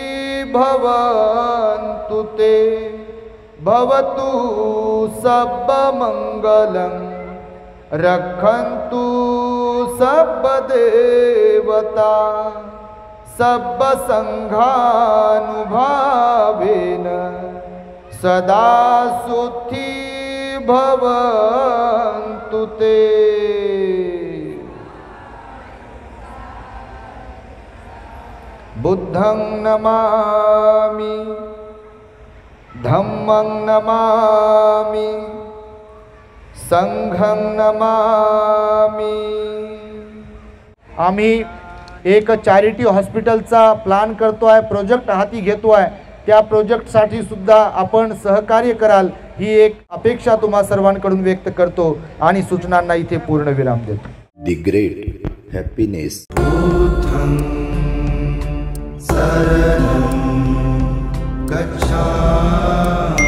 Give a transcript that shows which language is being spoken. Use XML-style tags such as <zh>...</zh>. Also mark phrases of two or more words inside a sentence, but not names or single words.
<pi>भवन्तु ते भवतु सब्बमङ्गलं रक्षन्तु सब्बदेवता सब्बसङ्घानुभावेन सदा सुखी भवन्तु ते। बुद्धं नमामि, धम्मं नमामि, संघं नमामि।</pi> <mr>आम्ही एक</mr> <en>charity hospitalcha</en> <mr>प्लॅन करतोय, प्रोजेक्ट हाती घेतोय। त्या प्रोजेक्टसाठी सुद्धा आपण सहकार्य कराल ही एक अपेक्षा तुम्हा सर्वांकडून व्यक्त करतो आणि सूचनांना इथे पूर्ण विराम देतो।</mr> <en>The great happiness.</en> <pi>बुद्धं शरणं गच्छामि।</pi>